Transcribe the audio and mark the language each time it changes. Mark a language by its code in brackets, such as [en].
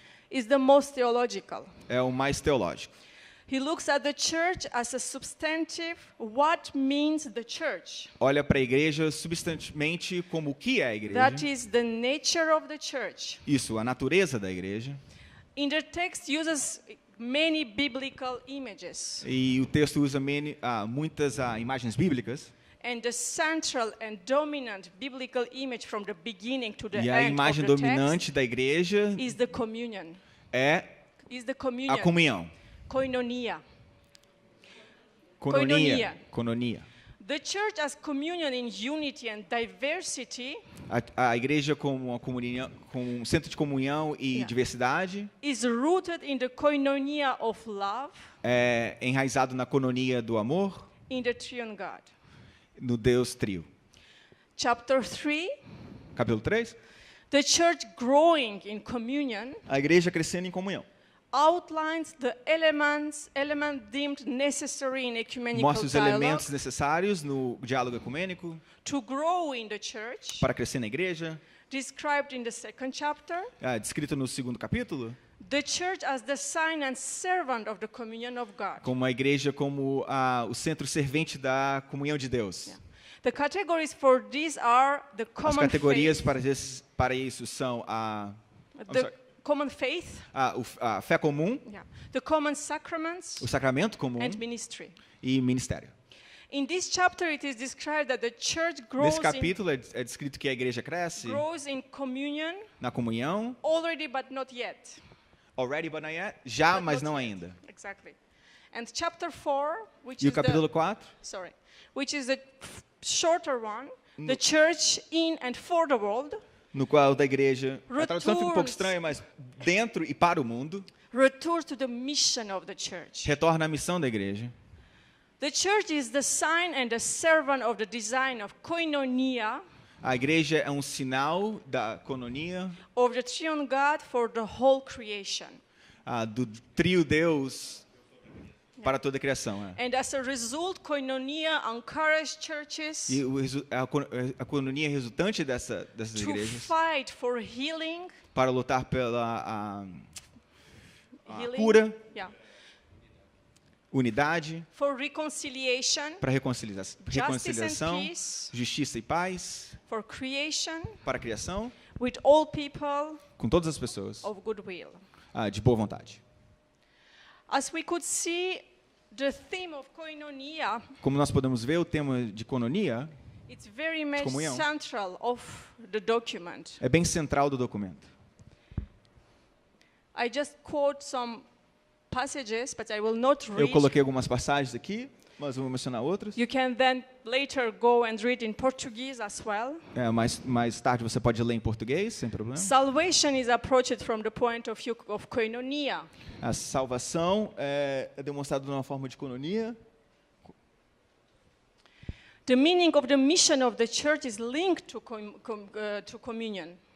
[en] is the most theological. [pt] é o mais teológico. [en] He looks at the church as a substantive, what means the church. [pt] Olha para a igreja substantivamente como o que é a igreja. [en] That is the nature of the church. [pt] Isso, a natureza da igreja. [en] In the text uses many biblical images. [pt] E o texto usa muitas imagens bíblicas. [en] And the central and dominant biblical image from the beginning to the [pt] E a [en] end [pt] imagem [en] of the [pt] dominante [en] text [pt] da igreja [en] is the communion. [pt] é [en] Is the [pt] a [en] communion. [pt] comunhão. [en] Koinonia. [pt] Cononia. [en] The church as communion in unity and diversity [pt] A igreja como uma comunhão, como um centro de comunhão e diversidade, [en] is rooted in the koinonia of love [pt] é enraizado na cononia do amor, [en] in the triune God. [pt] no Deus Trio. [en] Chapter 3, [pt] Capítulo 3. [en] The church growing in communion [pt] A igreja crescendo em comunhão. [en] outlines the elements deemed necessary in ecumenical [pt] Mostra os [en] dialogue [pt] elementos necessários no diálogo ecumênico [en] to grow in the church, [pt] para crescer na igreja. [en] described in the 2nd chapter. [pt] Descrito no 2º capítulo, [en] The church as the sign and servant of the communion of God. [pt] como a igreja como o centro servente da comunhão de Deus. [en] The categories for these are the [pt] As [en] common [pt] categorias [en] faith, [pt] para isso são [en] the common faith, [pt] a fé comum, [en] the common sacraments, [pt] o sacramento comum [en] and ministry. [pt] e ministério. [en] In this chapter, it is described that the church [pt] Nesse capítulo é descrito que a igreja cresce [en] grows in communion [pt] na comunhão, [en] already, but not yet. already but not yet, [pt] já, [en] But [pt] mas [en] not [pt] não [en] yet. [pt] ainda. [en] Exactly. And chapter 4, which [pt] E o [en] is [pt] capítulo 4, [en] which is the shorter one, the church in and for the world, [pt] no qual da igreja, a tradução fica um pouco [en] Returns. [pt] estranha, mas dentro e para o mundo, [en] returns to the mission of the church. [pt] retorna à missão da igreja. [en] The church is the sign and the servant of the design of koinonia, [pt] A igreja é um sinal da cononia, [en] of the triune God for the whole creation. [pt] Do trio Deus para toda a criação. [en] And as a result, koinonia encourages churches [pt] E a cononia resultante dessas [en] to [pt] igrejas [en] fight for healing, [pt] para lutar pela [en] healing, [pt] cura, [en] yeah, [pt] unidade, [en] for reconciliation, [pt] para reconciliação, [en] peace. [pt] justiça e paz, [en] for creation, [pt] para a criação, [en] with all people [pt] com todas as pessoas, [en] of goodwill. [pt] de boa vontade. [en] As we could see, the theme of koinonia, [pt] Como nós podemos ver, o tema de cononia [en] it's very much [pt] comunhão. [en] central of the document. [pt] é bem central do documento. [en] I just quote some passages, but I will not [pt] Eu [en] read. [pt] coloquei algumas passagens aqui, mas eu vou mencionar outras. [en] You can then later go and read in Portuguese as well. [pt] Mais tarde você pode ler em português, sem problema. [en] Salvation is approached from the point of view of koinonia. [pt] A salvação é demonstrada de uma forma de cononia. [en] The meaning of the mission of the church is linked to communion.